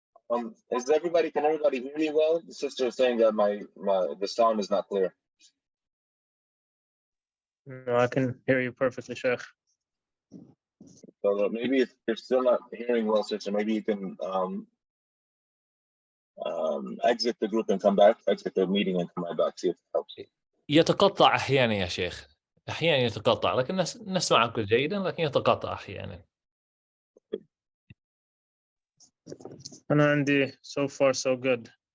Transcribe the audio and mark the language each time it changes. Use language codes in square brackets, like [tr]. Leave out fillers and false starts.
[en] Can everybody hear me well? The sister is saying that the sound is not clear. No, I can hear you perfectly, Sheikh. So maybe if you're still not hearing well, sister, maybe you can exit the group and come back, exit the meeting and come right back, see if it helps. [ar] يتقطع أحيانا يا شيخ، أحيانا يتقطع، لكن نسمعك جيدا لكن يتقطع أحيانا. أنا عندي [en] so far so good.